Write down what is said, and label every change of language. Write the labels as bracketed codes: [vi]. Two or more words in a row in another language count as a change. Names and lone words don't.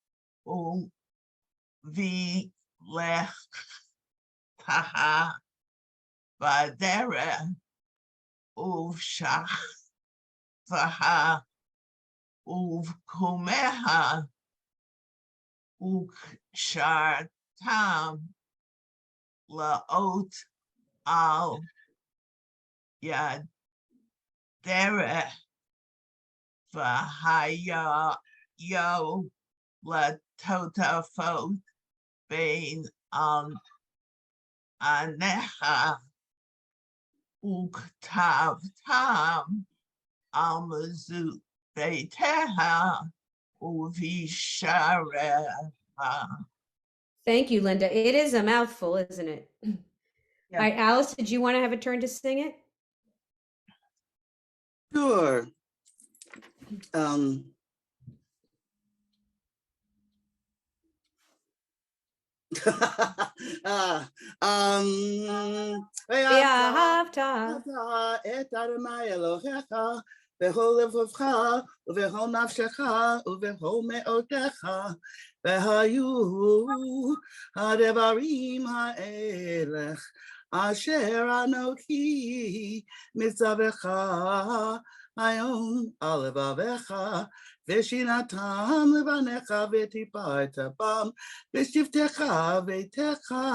[he] ובלכתך בדרך ובשכבך ובקומך וקשרתם לאות על ידך והיו לטטפת בין עיניך וכתבתם על מזוזה ובשעריך. [en] Thank you, Linda. It is a mouthful, isn't it? All Yeah. right, Alice, did you want to have a turn to sing it? Sure. [he] Ve'ahavta. את אדוני אלוהיך בכל לבבך ובכל נפשך ובכל מאודך, והיו הדברים האלה אשר אנוכי מצווך היום על לבביך, ושנתם לבניך וטיפלת בם בשבתך וביתך